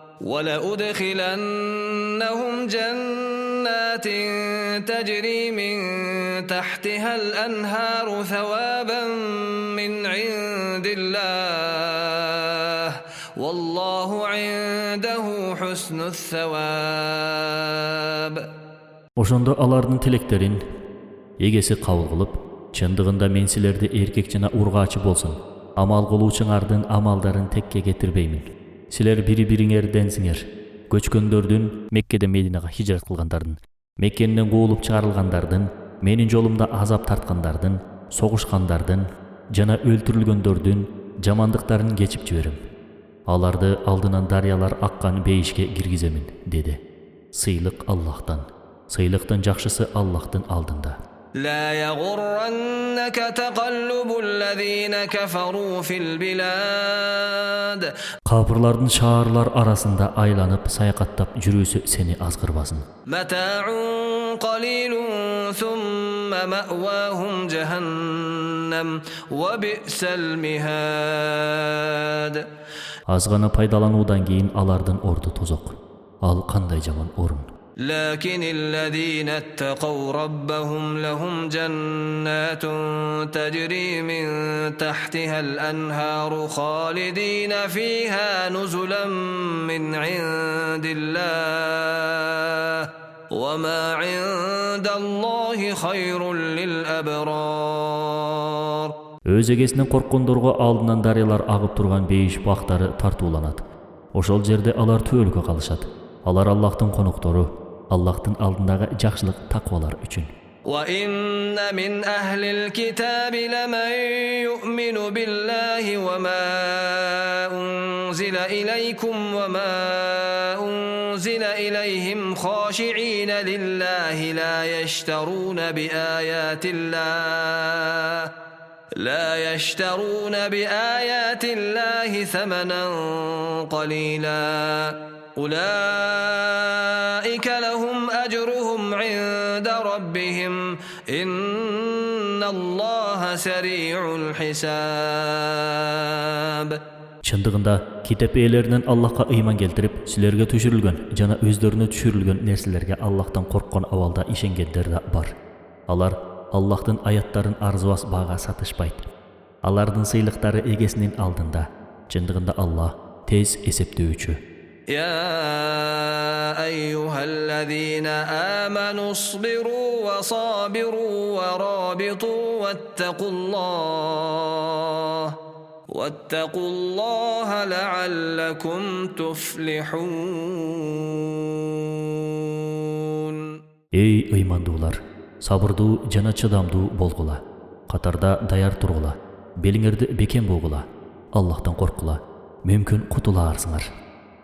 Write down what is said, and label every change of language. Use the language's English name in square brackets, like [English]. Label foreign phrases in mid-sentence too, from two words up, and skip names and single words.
[Arabic] تجري من تحتها الأنهار ثوابا من عند الله والله عنده حسن الثواب. [Kyrgyz] Ошондо алардын тилектерин эгеси кабыл кылып, чындыгында мен силерди эркек жана ургаачы болсун, амал кылуучуңардын амалдарын текке кетирбеймин. Силер бири-бириңерденсиңер. Көчкөндөрдүн, Меккеден Мединага хижрат кылгандардын, Меккеден куулуп чыгарылгандардын, менин жолумда азап тарткандардын, согушкандардын жана өлтүрүлгөндөрдүн жамандыктарын кечип жиберем. Аларды алдынан дарыялар аккан бейишке киргиземин, деди. Сыйлык Аллахтан. Сыйлыктын жакшысы Аллахтын алдында. [Arabic] لا يغرنك تقلب الذين كفروا في البلاد. [Kyrgyz] Капырлардын шаарлар арасында айланып саякаттап жүрүүсү сени азгырбасын. [Arabic] متاع قليل ثم مأواهم جهنم وبئس المهاد. [Kyrgyz] Азгана пайдалануудан кийин алардын орду тозок. Ал кандай жаман орун. [Arabic] لكن الذين اتقوا ربهم لهم جنات تجري من تحتها الأنهار خالدين فيها نزلا من عند الله وما عند الله خير للأبرار. [Kyrgyz] Өз эгесинен корккондорго алдынан дарыялар агып турган бейиш бактары тартууланат. Ошол жерде алар түбөлгө калышат. Алар Аллахтын коноктору, Аллахтын алдындагы жакшылык таквалар үчүн. [Arabic] وَإِنَّ مِنْ أَهْلِ الْكِتَابِ لَمَنْ يُؤْمِنُ بِاللَّهِ وَمَا أُنْزِلَ إِلَيْكُمْ وَمَا أُنْزِلَ إِلَيْهِمْ خَاشِعِينَ لِلَّهِ لا يشترون بآيات الله ثمنا قليلا أولئك لهم أجرهم عند ربهم إن الله سريع الحساب. [Kyrgyz] Чындыгында китеп ээлеринен Аллахка ыйман келтирип, силерге түшүрүлгөн жана өздөрүнө түшүрүлгөн нерселерге Аллахтан корккон абалда ишенгендер да бар. Алар Аллахтын аяттарын арзыбас бага сатышпайт. Алардын сыйлыктары эгесинин алдында. Чындыгында Аллах тез эсептөөчү. [Arabic] يا أيها الذين آمنوا اصبروا وصابروا ورابطوا واتقوا الله لعلكم تفلحون. [Kyrgyz] Ey ыймандуулар, сабырдуу жана чыдамдуу болгула. Катарда даяр тургула. Белиңерди бекем болгула. Аллахтан коркула. Мүмкүн кутулаарсыңар.